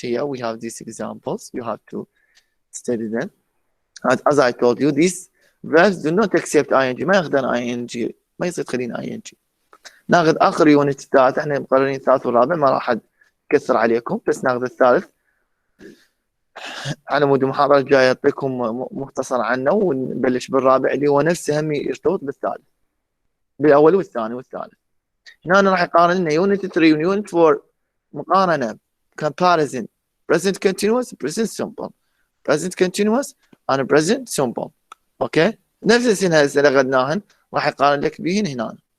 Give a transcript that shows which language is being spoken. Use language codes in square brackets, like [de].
[en] Here we have these examples. You have to study them. As I told you, these verbs do not accept ing. [ar] ما ياخذن ing. ما يصير تخلين ing. ناخذ آخر يونت الثالث. احنا مقررين الثالث والرابع ما راح أكثر عليكم، بس ناخذ الثالث على مود المحاضرة الجاية أعطيكم مختصر عنه، ونبلش بالرابع اللي هو نفسه هم يرتبط بالثالث، بالأول والثاني والثالث. هنا راح يقارن لنا يونت 3 ويونت 4 مقارنة [en] comparison present continuous present simple [ar] present continuous and present simple اوكي نفس السنة اللي اخذناهن راح يقارن لك بهن هنا